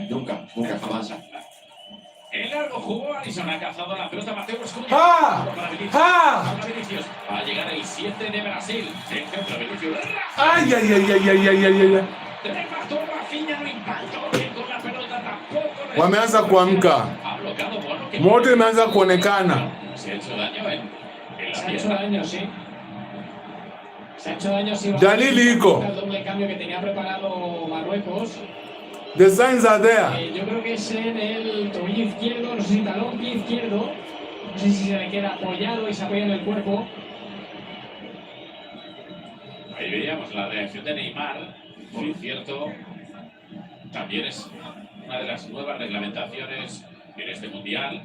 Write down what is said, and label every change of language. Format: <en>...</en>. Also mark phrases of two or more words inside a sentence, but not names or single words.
<es>Nunca, jamás. El largo jugó Alisson, ha cazado la pelota Mateo Escuña. ¡Ah! Para Vinicius. ¡Ah! Para Vinicius. Va a llegar el 7 de Brasil. El centro Vinicius. ¡Ay, ay, ay, ay, ay, ay, ay, ay! Remató Rafinha, no impactó bien con la pelota tampoco.</es> <sw>Wameanza kuamka.</sw> <es>Ha bloqueado Bono.</es> <sw>Moto imeanza kuonekana.</sw> <es>Se ha hecho daño en la Se ha hecho daño, sí. Se ha hecho daño, sí.</es> <sw>Dalili iko.</sw> <es>El doble cambio que tenía preparado Marruecos.</es> <en>The signs are there.</en> <es>Yo creo que es en el tobillo izquierdo, no sé si talón, pie izquierdo. No sé si se le queda apoyado y se apoya en el cuerpo. Ahí veíamos la reacción de Neymar. Por cierto, también es una de las nuevas reglamentaciones en este mundial.</es>